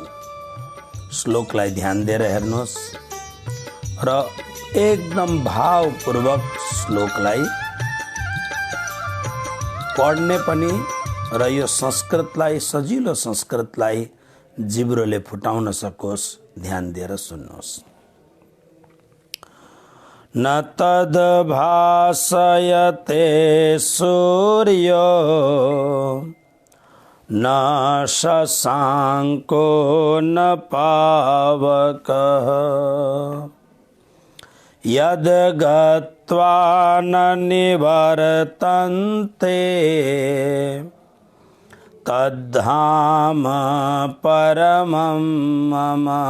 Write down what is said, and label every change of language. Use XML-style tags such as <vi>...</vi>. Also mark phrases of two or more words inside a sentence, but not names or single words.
<ne>श्लोकलाई ध्यान दिएर हेर्नुहोस् र एकदम भावपूर्वक श्लोकलाई पढ्ने पनि र यो संस्कृतलाई, सजिलो संस्कृतलाई जिब्रोले फुटाउन सकोस्, ध्यान दिएर सुन्नुहोस्।</ne> <sa>न तद् भासयते सूर्यो न शशाङ्को न पावकः यद् गत्वा न निवर्तन्ते तद्धाम परमं मम।</sa>